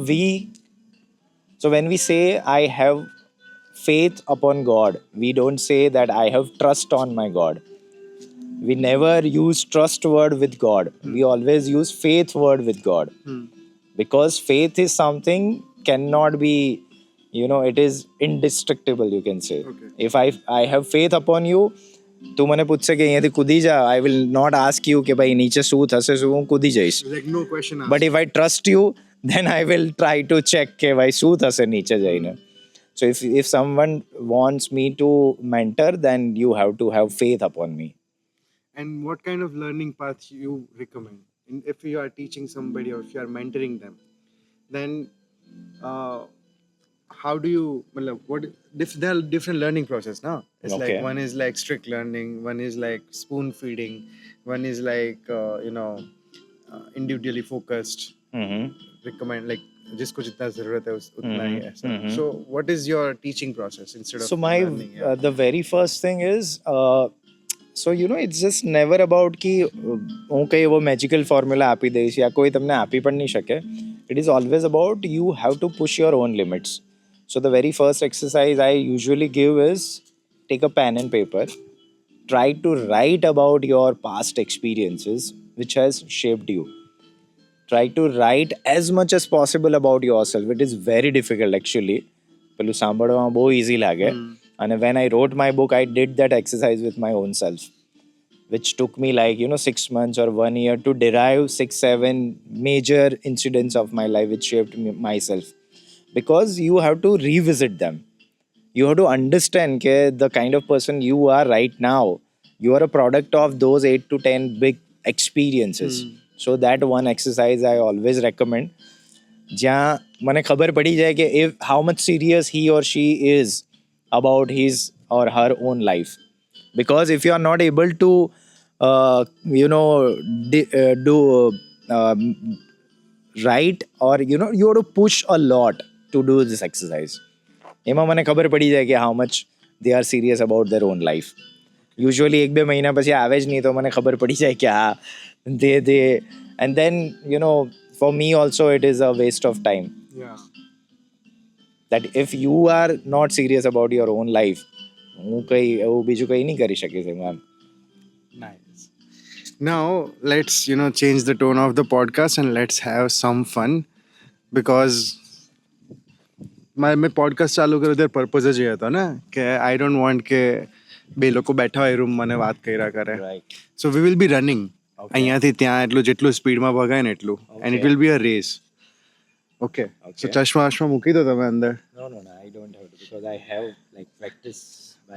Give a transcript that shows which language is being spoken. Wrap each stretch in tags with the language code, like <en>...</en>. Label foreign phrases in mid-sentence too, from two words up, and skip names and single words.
<en>we so when we say I have faith upon God, we don't say that I have trust on my God. We never use trust word with God, we always use faith word with God, because faith is something cannot be, it is indestructible, you can say. Okay. If I have faith upon you,</en> <gu>તું મને પૂછશે કે અહીંયાથી કૂદી જા,</gu> <en>I will not ask you</en> <gu>કે ભાઈ નીચે શું થશે, શું હું કૂદી જઈશ.</gu> <en>Like no question asked. But if I trust you, then I will try to check</en> <gu>કે ભાઈ શું થશે નીચે જઈને.</gu> <en>So if someone wants me to mentor, then you have to have faith upon me. And what kind of learning path you recommend? If you are teaching somebody or if you are mentoring them, then uh, how do you what there are different learning process now. It's Okay. like one is like strict learning, one is like spoon feeding, one is like individually focused. Recommend like</en> <hi>जिसको जितना जरूरत है उतना ही ऐसा.</hi> <en>So what is your teaching process instead of So my learning? Yeah. the very first thing is, so it's just never about</en> <gu>कि હું કઈ એવો</gu> <en>magical formula</en> <gu>આપી દઈશ યા કોઈ તમને આપી પણ નહીં શકે.</gu> <en>It is always about you have to push your own limits. So the very first exercise I usually give is take a pen and paper, try to write about your past experiences which has shaped you. Try to write as much as possible about yourself. It is very difficult actually.</en> <gu>પેલું સાંભળવામાં બહુ easy લાગે.</gu> <en>And when I wrote my book, I did that exercise with my own self, which took me like 6 months or 1 year to derive 6-7 major incidents of my life which shaped me, myself. Because you have to revisit them. You have to understand the kind of person you are right now, you are a product of those 8 to 10 big experiences. So that one exercise I always recommend,</en> <gu>જ્યાં મને ખબર પડી જાય કે</gu> <en>if how much serious he or she is about his or her own life. Because if you are not able to uh, you know do right, or you have to push a lot to do this exercise.</en> <gu>એમાં મને ખબર પડી જાય કે</gu> <en>how much they are serious about their own life.</en> <gu>Usually 1-2 મહિના પછી આવે જ નહીં તો મને ખબર પડી જાય કે</gu> <en>they and then for me also it is a waste of time. Yeah. That if you are not serious about your own life,</en> <gu>હું કઈ એવું બીજું કઈ નહીં કરી શકીશ એમાં.</gu> <en>Nice. Now let's change the tone of the podcast and let's have some fun, because</en> <gu>મેં પોડકાસ્ટ ચાલુ કર્યો ત્યારે પર્પઝ જ એ હતો ને કે</gu> <en>I don't want</en> <gu>કે બે લોકો બેઠા હોય રૂમમાં મને વાત કર્યા કરે. રાઈટ.</gu> <en>so we will be running Okay.</en> <gu>અહીંયાથી ત્યાં એટલું જેટલું સ્પીડમાં ભગાય ને એટલું</gu> <en>and it Okay. will be a race. okay so Okay.</en> <gu>ચશ્મા વશ્મા મૂકી દો તમે અંદર.</gu> <en>No, I don't have to because I have like practice by.</en>